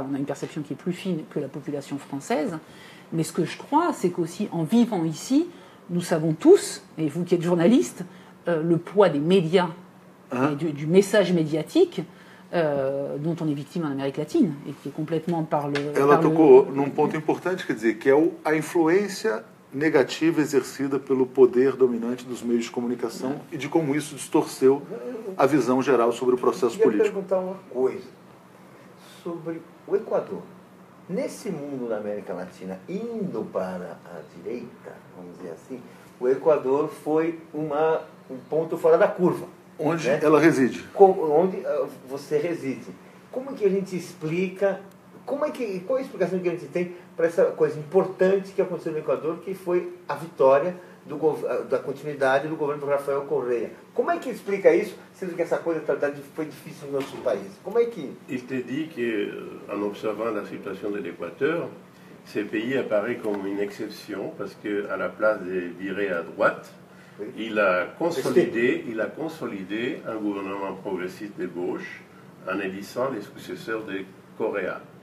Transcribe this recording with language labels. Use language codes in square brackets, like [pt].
[fr] On a une perception qui est plus fine que la population française. Mais ce que je crois, c'est qu'aussi en vivant ici, nous savons tous, et vous qui êtes journalistes, le poids des médias et du message médiatique dont on est victime en Amérique latine et qui est complètement [pt] Ela tocou num ponto importante, quer dizer, que é a influência negativa exercida pelo poder dominante dos meios de comunicação e de como isso distorceu a visão geral sobre o processo político. Eu queria perguntar uma coisa sobre o Equador. Nesse mundo da América Latina, indo para a direita, vamos dizer assim, o Equador foi um ponto fora da curva. Onde ela reside. Onde você reside. Como que a gente explica, qual a explicação que a gente tem para essa coisa importante que aconteceu no Equador, que foi a vitória da continuidade do governo do Rafael Correa. Como é que explica isso, sendo que essa coisa foi difícil no nosso país? Como é que... [fr] Il te dit qu'en observant la situation de l'Équateur, ce pays apparaît comme une exception parce qu'à la place de virer à droite, oui, il a consolidé un gouvernement progressiste de gauche en élissant les successeurs de Correa.